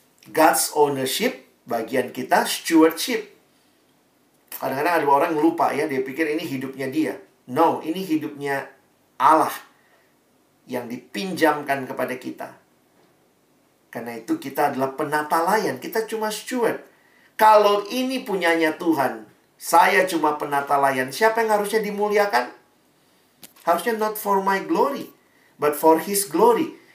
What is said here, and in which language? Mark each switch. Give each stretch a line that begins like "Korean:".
English: God's ownership,
Indonesian: bagian kita
English: stewardship.
Indonesian: Kadang-kadang ada orang lupa ya, dia pikir ini hidupnya dia.
English: No,
Indonesian: ini hidupnya Allah yang dipinjamkan kepada kita. Karena itu kita adalah penata layan, kita cuma steward. Kalau ini punyanya Tuhan, saya cuma penata layan, siapa yang harusnya dimuliakan? Harusnya
English: not for my glory, but for His glory.